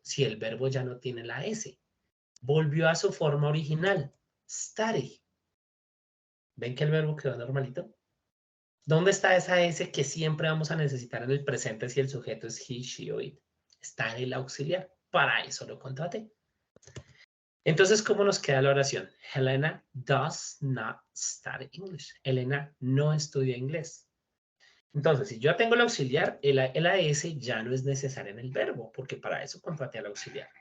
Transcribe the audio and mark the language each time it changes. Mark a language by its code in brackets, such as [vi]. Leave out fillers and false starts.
[es] Si el verbo ya no tiene la S. Volvió a su forma original. Study. ¿Ven que el verbo quedó normalito? ¿Dónde está esa S que siempre vamos a necesitar en el presente si el sujeto es he, she o it? Está en el auxiliar. Para eso lo contraté. Entonces, ¿cómo nos queda la oración? [en] Helena does not study English. [es] Elena no estudia inglés. Entonces, si yo tengo el auxiliar, el AS ya no es necesario en el verbo, porque para eso contraté al auxiliar.